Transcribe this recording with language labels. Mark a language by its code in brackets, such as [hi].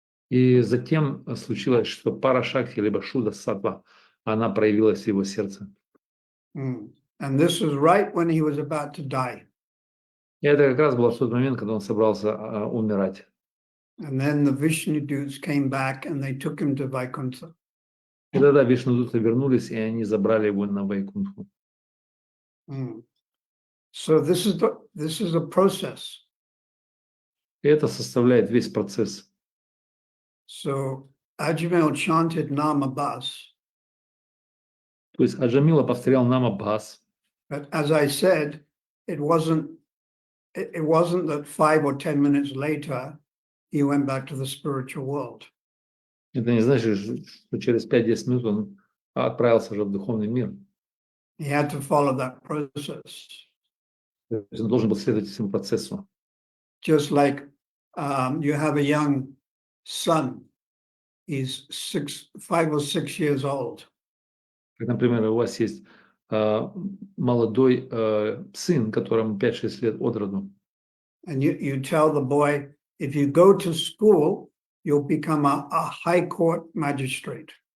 [ru] И затем случилось, что парашакти, либо шуда саттва, она проявилась в его сердце. [en] And this was right when he was about to die. [ru] И это как раз было в тот момент, когда он собрался умирать. [en] And then the Vishnu dudes came back and they took him to Vaikuntha. [ru] И тогда Вишнудуты вернулись, и они забрали его на Вайкунтху. [en] So this is a process. [ru] И это составляет весь процесс. [en] So Ajamil chanted Namabhas, [ru] То есть Аджамила повторял Нама Бхас. [en] but as I said, it wasn't that 5 or 10 minutes later he went back to the spiritual world. [ru] Это не значит, что через 5-10 минут он отправился уже в духовный мир. [en] He had to follow that process. [ru] То есть он должен был следовать этому процессу. [en] Just like you have a young son, he's 5 or 6 years old. [ru] Как, например, у вас есть молодой сын, которому 5-6 лет от роду. [en] And you tell the boy, if you go to school, you'll become a high court magistrate.